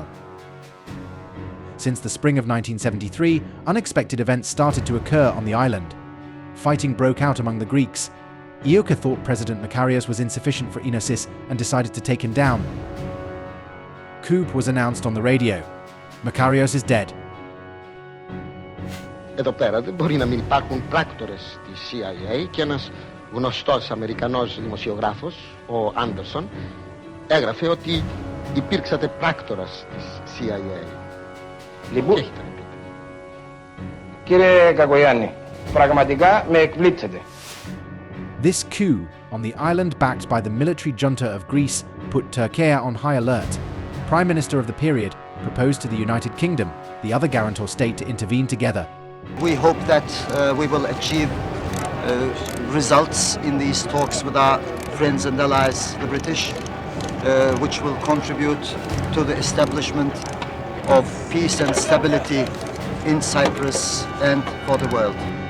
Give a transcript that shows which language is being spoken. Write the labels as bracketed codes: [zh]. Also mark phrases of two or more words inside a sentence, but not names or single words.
[en] Since the spring of 1973, unexpected events started to occur on the island. Fighting broke out among the Greeks. EOKA thought President Makarios was insufficient for enosis and decided to take him down. Coup was announced on the radio. Makarios is dead. [el] Εδώ πέρα δεν μπορεί να μην υπάρχουν πράκτορες της CIA, και ένας γνωστός Αμερικανός δημοσιογράφος, ο Άντερσον, έγραφε ότι υπήρξατε πράκτορας της CIA. Λοιπόν, Τι έχετε να πείτε? Κύριε Κακογιάννη, πραγματικά με εκπλήξετε. [en] This coup on the island, backed by the military junta of Greece, put Türkiye on high alert. Prime Minister of the period proposed to the United Kingdom, the other guarantor state, to intervene together. We hope that we will achieve results in these talks with our friends and allies, the British, which will contribute to the establishment of peace and stability in Cyprus and for the world.